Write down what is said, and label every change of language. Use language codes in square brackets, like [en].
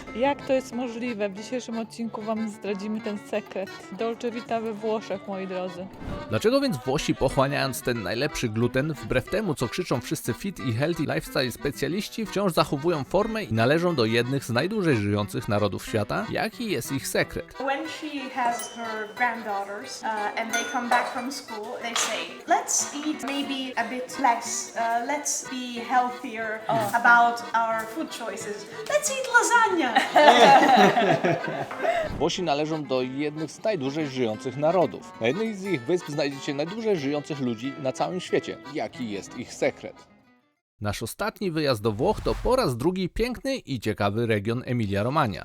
[pl] Jak to jest możliwe? W dzisiejszym odcinku Wam zdradzimy ten sekret. Dolce Vita we Włoszech, moi drodzy. Dlaczego więc Włosi, pochłaniając ten najlepszy gluten, wbrew temu co krzyczą wszyscy fit i healthy lifestyle specjaliści, wciąż zachowują formę i należą do jednych z najdłużej żyjących narodów świata? Jaki jest ich sekret? [en] When she has her granddaughters and they come back from school, they say, let's eat maybe a bit less, let's be healthier about our food choices. Let's eat lasagna. [pl] Włosi należą do jednych z najdłużej żyjących narodów. Na jednej z ich wysp znajdziecie najdłużej żyjących ludzi na całym świecie. Jaki jest ich sekret? Nasz ostatni wyjazd do Włoch to po raz drugi piękny i ciekawy region Emilia-Romagna.